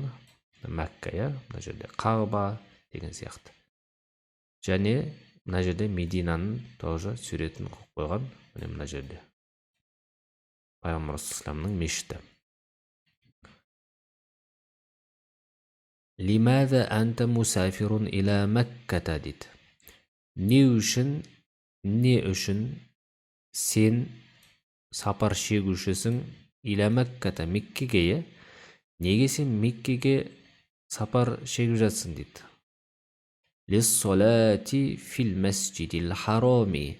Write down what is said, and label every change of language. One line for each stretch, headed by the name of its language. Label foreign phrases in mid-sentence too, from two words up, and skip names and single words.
Kazakh: Мәкка, мына жерде Қағба деген сияқты. Және мына жерде Мединаның тоже суретін қойып қойған. Мына жерде пайғамбар саллаллаху мешіті.
Arabic: لماذا أنت مسافر إلى مكة дейді.
Kazakh: Не үшін сен сапар шегушісің
Arabic: إلى مكة,
Kazakh: Меккеге, неге сен Меккеге сапар шегіп жатсың дейді.
Arabic: للصلاة في المسجد الحرام.